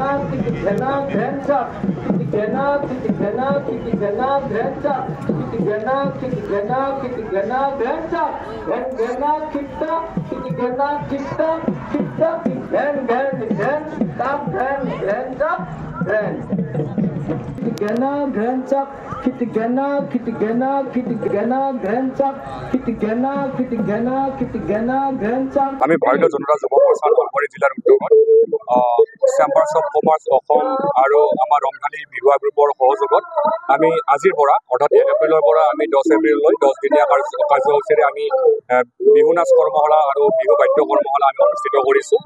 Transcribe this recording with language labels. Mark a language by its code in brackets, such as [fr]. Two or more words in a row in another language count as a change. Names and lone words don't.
[as] ঘেনা ঘেনচা ঘেনা ঘেনা ঘেনা ঘেনচা ঘেনা ঘেনা ঘেনা ঘেনচা ঘেনা কিটা ঘেনা কিটা কিটা ঘেন ঘেন ঘেন তাপ ঘেন ঘেনচা ঘেন Kitgena Grenchak, Kitgena, Kitgena, Kitgena Grenchak, Kitgena, Kitgena, Kitgena Grenchak. আমি ভাৰতীয় জনতা যুৱ মৰ্চাৰ নলবাৰী জিলাৰ উদ্যোগত চেম্বাৰ্ছ অফ কমাৰ্চ অসম আৰু আমাৰ ৰংঘালী বিহুৱা গ্ৰুপৰ সহযোগত আমি আজিৰ পৰা অৰ্থাৎ 1 এপ্ৰিলৰ পৰা আমি 10 এপ্ৰিললৈ 10 দিনীয়া কাৰ্যসূচীৰে আমি বিহু নাচ কৰ্মশালা আৰু বিহু বাদ্য কৰ্মশালা আমি অনুষ্ঠিত কৰিছোঁ।